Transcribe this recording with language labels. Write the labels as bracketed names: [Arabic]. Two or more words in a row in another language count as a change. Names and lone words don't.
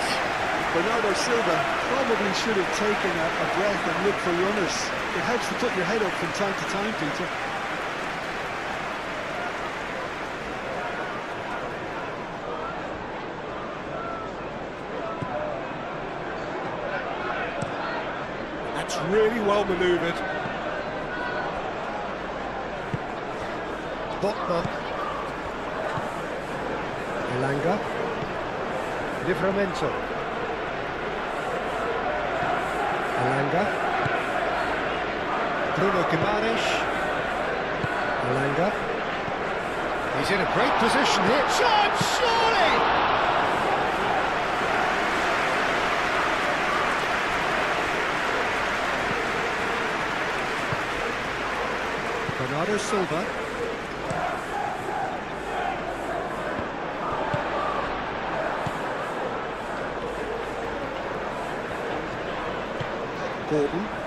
[English] Bernardo Silva probably should have taken a breath and looked for runners. It helps to put your head up from time to time, Peter. That's really well manoeuvred. Botman. Elanga. Livramento. Elanga. Bruno Guimaraes. Elanga. He's in a great position here. Chance, surely! Bernardo Silva. Gordon.